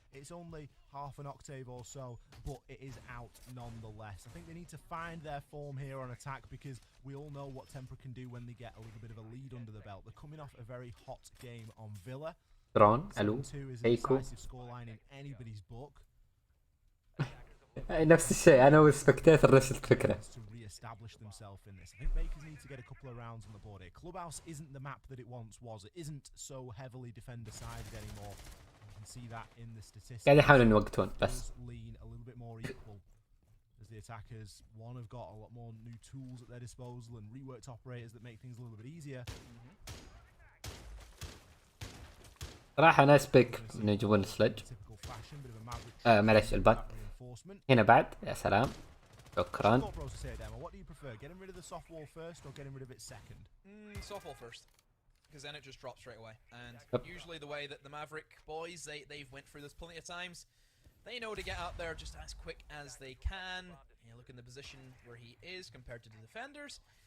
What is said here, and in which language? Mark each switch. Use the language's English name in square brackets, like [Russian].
[English] It's only half an octave or so, but it is out nonetheless. I think they need to find their form here on attack, because we all know what Tempra can do when they get a little bit of a lead under the belt. They're coming off a very hot game on Villa. [Arabic] درون الو [English] 7-2 is a [Arabic] ايكو. [English] decisive scoreline in anybody's book. [Arabic] نفس الشيء انا والسبكتاتر نفس الفكرة. [English] To re-establish themselves in this. I think Makers need to get a couple of rounds on the board here. Clubhouse isn't the map that it once was. It isn't so heavily defender-sided anymore. You can see that in the statistics. [Arabic] قاعد يحاولون يوقتون بس. [English] Lean a little bit more equal as the attackers have got a lot more new tools at their disposal and reworked operators that make things a little bit easier. [Arabic] صراحة ناس بيك انه يجيبون السلج. معلش الباك هنا بعد. يا سلام شكرا. [English] What do you prefer, getting rid of the soft wall first or getting rid of it second? Soft wall first, because then it just drops straight away. And usually the way that the Maverick boys, they've went through this plenty of times. They know to get out there just as quick as they can. You look in the position where he is compared to the defenders.